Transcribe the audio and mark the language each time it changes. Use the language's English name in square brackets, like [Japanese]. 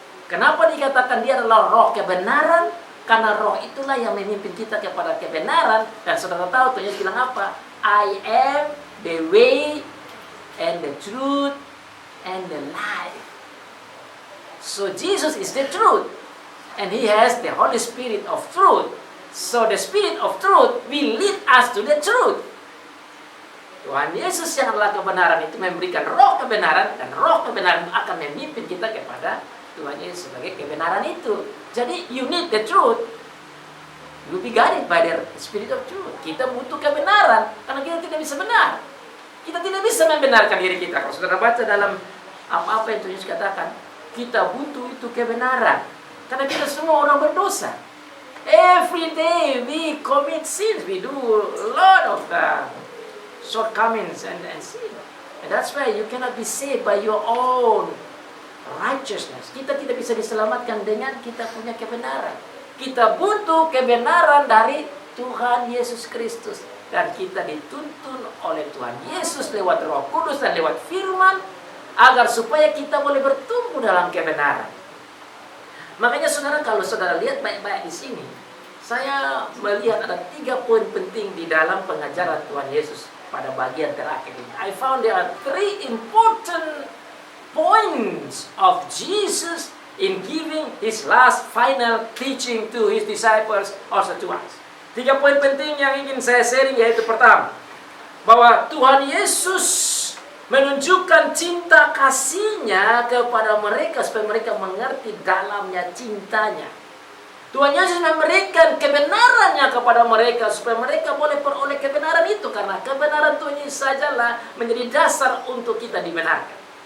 [Indonesian] Kenapa dikatakan Dia adalah roh kebenaran? Karena roh itulah yang memimpin kita kepada kebenaran. Dan saudara tahu Tuhan Yesus bilang apa? [English] I am the way and the truth and the life. So Jesus is the truth. And He has the Holy Spirit of truth. So the Spirit of truth will lead us to the truth. [Indonesian] Tuhan Yesus yang adalah kebenaran itu memberikan roh kebenaran. Dan roh kebenaran akan memimpin kita kepada Tuhan Yesus sebagai kebenaran itu. [English] Jadi you need the truth. You will be guided by the Spirit of truth. [Indonesian] Kita butuh kebenaran. Karena kita tidak bisa benar. Kita tidak bisa membenarkan diri kita. Kalau saudara baca dalam apa-apa yang Tuhan Yesus katakan, kita butuh itu kebenaran. Karena kita semua orang berdosa. [English] Every day we commit sins. We do a lot of shortcomings and sin. And that's why you cannot be saved by your own righteousness. [Indonesian] Kita tidak bisa diselamatkan dengan kita punya kebenaran. Kita butuh kebenaran dari Tuhan Yesus Kristus. Dan kita dituntun oleh Tuhan Yesus lewat Roh Kudus dan lewat firman, agar supaya kita boleh bertumbuh dalam kebenaran. Makanya saudara, kalau saudara lihat baik-baik di sini, saya melihat ada 3 poin penting di dalam pengajaran Tuhan Yesus pada bagian terakhir ini. [English] I found there are 3 important points of Jesus in giving His last final teaching to His disciples, also to us. [Indonesian] 3 poin penting yang ingin saya sharing, yaitu pertama, bahwa Tuhan Yesus menunjukkan cinta kasih-Nya kepada mereka supaya mereka mengerti dalamnya cintanya. Tuhan Yesus memberikan kebenarannya kepada mereka supaya mereka boleh peroleh kebenaran itu, karena kebenaran Tuhan Yesus sajalah menjadi dasar untuk kita dibenarkan.